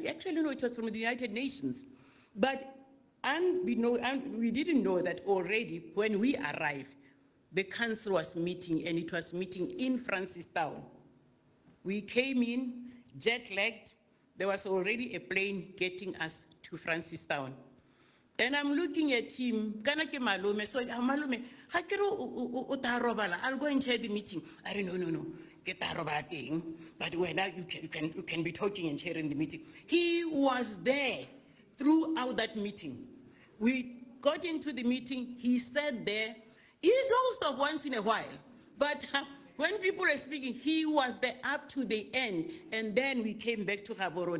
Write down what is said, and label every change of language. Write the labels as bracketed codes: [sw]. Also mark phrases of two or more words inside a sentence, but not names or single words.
[en] Actually, no, it was from the United Nations. But we didn't know that already when we arrived, the council was meeting, and it was meeting in Francistown. We came in jet-lagged. There was already a plane getting us to Francistown. And I'm looking at him, [tn] kana ke malume, so malume, ha ke re o ta robala, [en] I'll go and chair the meeting. I don't no, [tn] ke ta robala teng, [en] but when you can be talking and chairing the meeting. He was there throughout that meeting. We got into the meeting, he sat there, he dozed off once in a while, but when people were speaking, he was there up to the end, and then we came back to Gaborone.